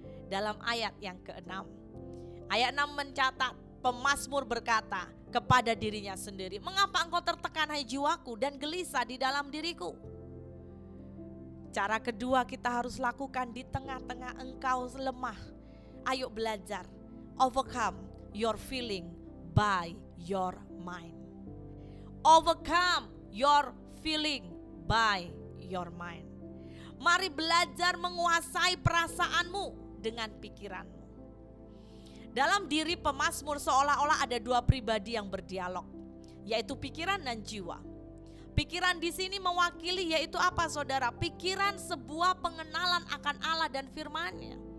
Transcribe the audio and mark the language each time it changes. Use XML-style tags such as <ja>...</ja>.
<id>Dalam ayat yang ke-6. Ayat 6 mencatat, pemazmur berkata kepada dirinya sendiri, mengapa engkau tertekan hai jiwaku dan gelisah di dalam diriku? Cara kedua kita harus lakukan di tengah-tengah engkau lemah. Ayo belajar,</id> <en>overcome your feeling by your mind. Overcome your feeling by your mind.</en> <id>Mari belajar menguasai perasaanmu dengan pikiranmu. Dalam diri pemazmur seolah-olah ada dua pribadi yang berdialog, yaitu pikiran dan jiwa. Pikiran di sini mewakili yaitu apa, saudara? Pikiran sebuah pengenalan akan Allah dan firman-Nya.</id>